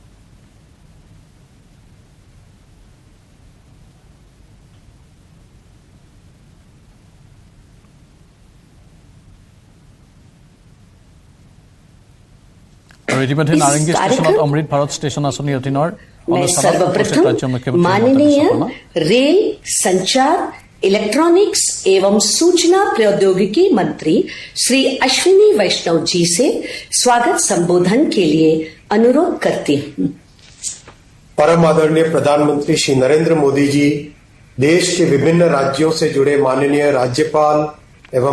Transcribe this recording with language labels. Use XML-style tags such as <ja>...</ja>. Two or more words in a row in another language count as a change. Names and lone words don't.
<as>ইতিমধ্যে নাৰেংগী ষ্টেচনত অমৃত ভাৰত ষ্টেচন আঁচনিৰ অধীনৰ</as> <hi>माननीय रेल संचार इलेक्ट्रॉनिक्स एवं सूचना प्रौद्योगिकी मंत्री श्री अश्विनी वैष्णव जी से स्वागत संबोधन के लिए अनुरोध करती हूँ। परम आदरणीय प्रधानमंत्री श्री नरेंद्र मोदी जी, देश के विभिन्न राज्यों से जुड़े माननीय राज्यपाल एवं</hi>